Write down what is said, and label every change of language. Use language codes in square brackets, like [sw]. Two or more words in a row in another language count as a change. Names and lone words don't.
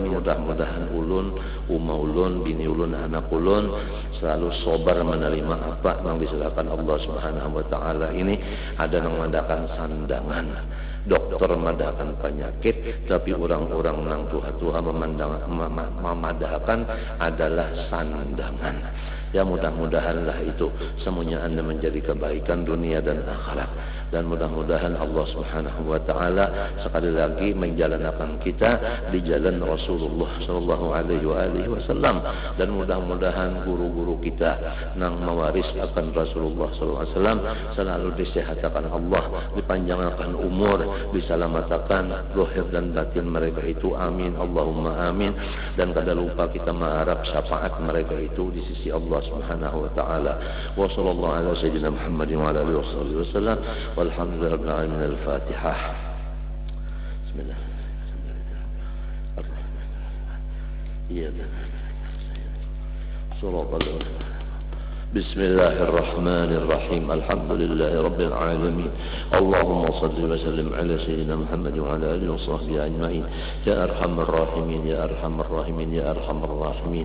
[id] Mudah-mudahan ulun, ulun, bini ulun, anak ulun selalu sabar menerima apa yang diserahkan Allah [ar] سبحانه وتعالى [id] ini. Ada yang mengadakan sandangan, dokter memadahkan penyakit, tapi orang-orang nang tuha-tuha memadahkan adalah sandangan. Ya mudah-mudahanlah itu semuanya Anda menjadi kebaikan dunia dan akhirat. Dan mudah-mudahan Allah [ar] سبحانه وتعالى [id] sekali lagi menjalankan kita di jalan Rasulullah [ar] صلى الله عليه وسلم. [id] Dan mudah-mudahan guru-guru kita nang mewaris akan Rasulullah [ar] صلى الله عليه وسلم [id] selalu disehatkan Allah, dipanjangkan umur, diselamatkan zahir dan batin mereka itu. [ar] آمين اللهم آمين. [id] Dan kada lupa kita mengharap syafaat mereka itu di sisi Allah [ar] سبحانه وتعالى. وصلى الله على سيدنا محمد وعلى آله وسلم. والحمد لله رب العالمين. [id] Al-Fatihah. Bismillah. Iya. [ar] Sallallahu بسم الله الرحمن الرحيم الحمد لله رب العالمين اللهم صل وسلم على سيدنا محمد وعلى آله وصحبه أجمعين يا أرحم الراحمين يا أرحم الراحمين يا أرحم الراحمين